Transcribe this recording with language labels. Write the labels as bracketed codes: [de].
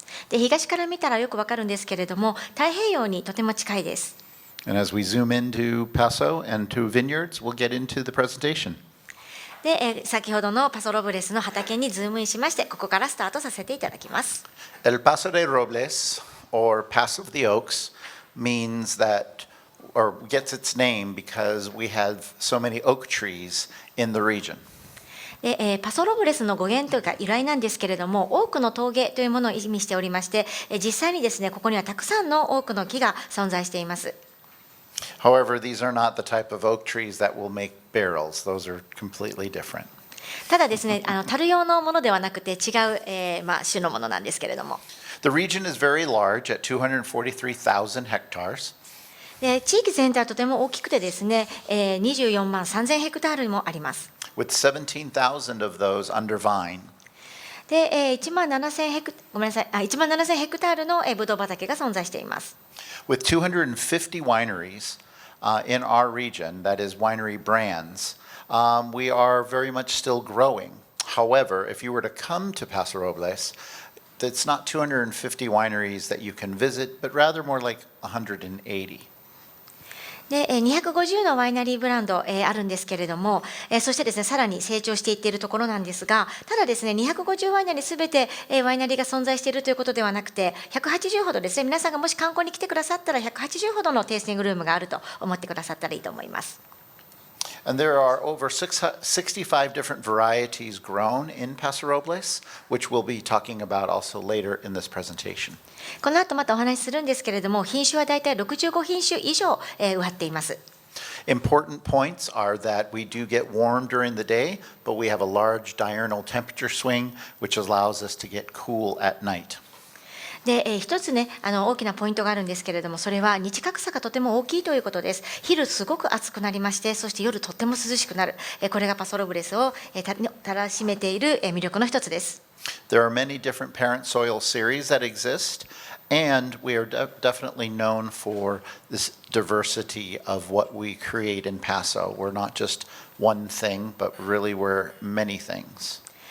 [ja] で東から見たらよくわかるんですけれども、太平洋にとても近いです。 [en] And as we zoom into Paso and to vineyards, we'll get into the presentation. [ja] で先ほどのパソロブレスの畑にズームインしまして、ここからスタートさせていただきます。 [en] El Paso de Robles, or Pass of the Oaks, means that, or gets its name because we have so many oak trees in the region. [ja] でパソロブレスの語源というか由来なんですけれども、多くの峠というものを意味しておりまして、実際にですね、ここにはたくさんの多くの木が存在しています。 [en] However, these are not the type of oak trees that will make barrels. Those are completely different. [ja] ただですね、樽用のものではなくて違う、種のものなんですけれども。 [en] The region is very large at 243,000 hectares. [ja] で地域全体はとても大きくてですね、24万3000ヘクタールもあります。 [en] With 17,000 of those under vine. [ja] で、1万7000ヘクタールのブドウ畑が存在しています。 [en] With 250 wineries in our region, that is winery brands, we are very much still growing. However, if you were to come to Paso Robles, it's not 250 wineries that you can visit, but rather more like 180. [ja] で250のワイナリーブランド、あるんですけれども、そしてですね、さらに成長していっているところなんですが、ただですね、250ワイナリーすべて、ワイナリーが存在しているということではなくて、180ほどですね、皆さんがもし観光に来てくださったら180ほどのテイスティングルームがあると思ってくださったらいいと思います。 [en] And there are over 65 different varieties grown in Paso Robles, which we'll be talking about also later in this presentation. [ja] この後またお話しするんですけれども、品種はだいたい65品種以上、植わっています。 [en] Important points are that we do get warm during the day, but we have a large diurnal temperature swing, which allows us to get cool at night. [ja] で一つね、大きなポイントがあるんですけれども、それは日格差がとても大きいということです。昼すごく暑くなりまして、そして夜とっても涼しくなる、これがパソロブレスをたらしめている魅力の一つです。 [en] There are many different parent soil series that exist, and we are definitely known for this diversity of what we create in Paso. We're not just one thing, but really we're many things.